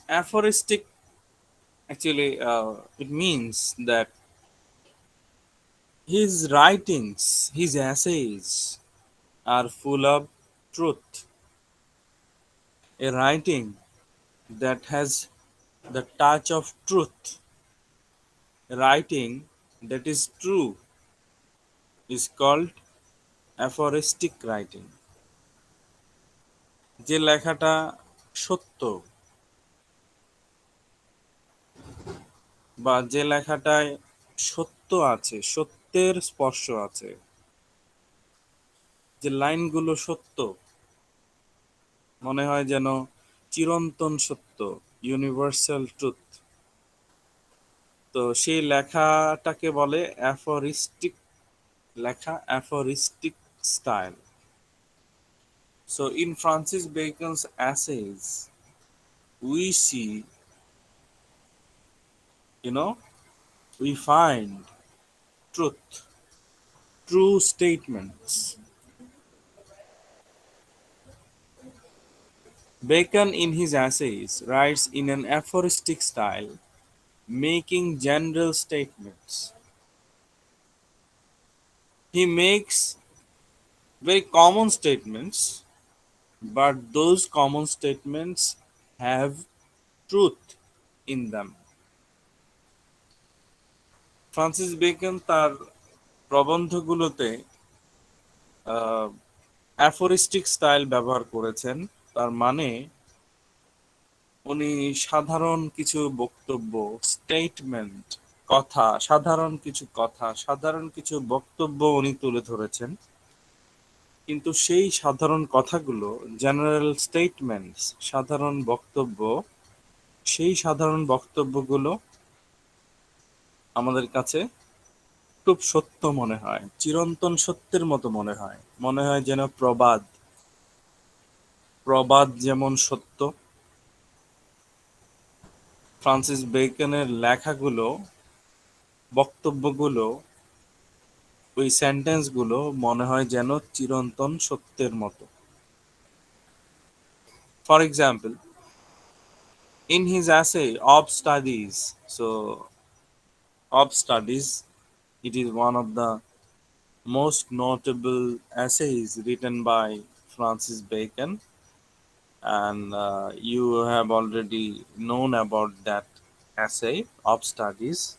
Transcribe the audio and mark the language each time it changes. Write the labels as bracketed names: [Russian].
[English] Aphoristic, actually, it means that his writings, his essays are full of truth. A writing that has the touch of truth, a writing that is true, is called aphoristic writing. [Bangla] যে লেখাটা সত্য বা যে লেখাটায় সত্য আছে, সত্যের স্পর্শ আছে, যে লাইনগুলো সত্য, মনে হয় যেন চিরন্তন সত্য, ইউনিভার্সাল ট্রুথ, তো সেই লেখাটাকে বলে অ্যাফোরিস্টিক লেখা, অ্যাফোরিস্টিক style. [English] So in Francis Bacon's essays, we see, you know, we find truth, true statements. Bacon in his essays writes in an aphoristic style, making general statements. He makes very common statements, but those common statements have truth in them. [Bangla] Francis Bacon তার প্রবন্ধগুলোতে অ্যাফোরিস্টিক style ব্যবহার করেছেন। তার মানে উনি সাধারণ কিছু বক্তব্য, statement, সাধারণ কিছু বক্তব্য উনি তুলে ধরেছেন। কিন্তু সেই সাধারণ কথাগুলো, জেনারেল স্টেটমেন্টস, সাধারণ বক্তব্য, সেই সাধারণ বক্তব্যগুলো আমাদের কাছে অটুট সত্য মনে হয়, চিরন্তন সত্যের মতো মনে হয়, মনে হয় যেন প্রবাদ। প্রবাদ যেমন সত্য, ফ্রান্সিস বেকনের লেখাগুলো, বক্তব্যগুলো, ওই সেন্টেন্সগুলো মনে হয় যেন চিরন্তন সত্যের মতো। [English] For example, in his essay Ob Studies, so Ob Studies, it is one of the most notable essays written by Francis Bacon, and you have already known about that essay, Ob Studies.